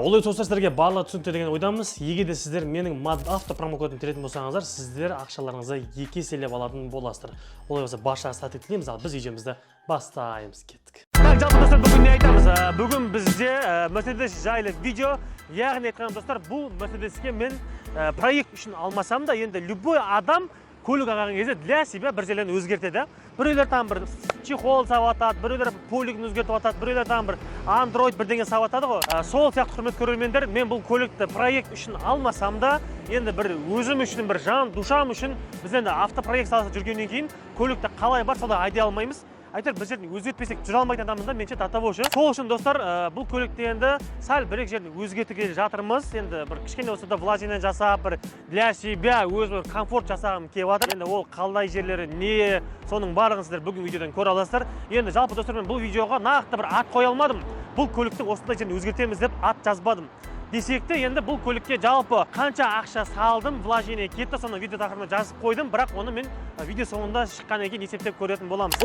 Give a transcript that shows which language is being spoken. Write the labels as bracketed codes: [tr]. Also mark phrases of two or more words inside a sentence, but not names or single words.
[kk] Ол достар, сіздерге барлығы түсінікті деген ойдамыз. Егер де сіздер менің Мадавта промокодын теретін болсаңыздар, сіздер ақшаларыңызды 2 еселеп алатын боласыздар. Олай болса баршаға сәттілік тілейміз. Ал біз видеомызды бастаймыз, кеттік. Жалпы достар, бүгін не айтамыз? Бүгін бізде Мерседес жайлы видео. Яғни айтқан достар, бұл Мерседеске мен проект үшін алмасам да, енді любой адам көлік алған кезде [ru] для себя [kk] бір жерлерін өзгертеді. Біреулер там бір чехол саватады, біреулер полигін өзгертіп атады, біреулер там бір Android бірдеңе саватады ғой. Сол сияқты құрметті көрермендер, мен бұл көлікті проект үшін алмасам да, енді бір өзім үшін, бір жан душам үшін біз енді автопроект саласында жүргеннен кейін көлікті қалай бар, солай айдай алмаймыз. Айтар, біз жерін өзгертпесек жүре алмайтын адамыз да, менше татабошы. Сол үшін достар, бұл көлікті енді сәл бір-екі жерін өзгертуге жатырмыз. Енді бір кішкене болса да вложение жасап, бір [ru] для себя [kk] өз бір комфорт жасағым келіп жатыр. Енді ол қалай жерлері не, соның барлығын сіздер бүгін видеодан көре аласыздар. Енді жалпы достар, мен бұл видеоға нақты бір ат қоя алмадым. Бұл көліктің осындай жерін өзгертеміз деп ат жазбадым. Десек те, енді бұл көлікке жалпы қанша ақша салдым, вложение кетті, соны видео тақырыбына жазып қойдым, бірақ оны мен видео соңында шыққаннан кейін есептеп көретін боламыз.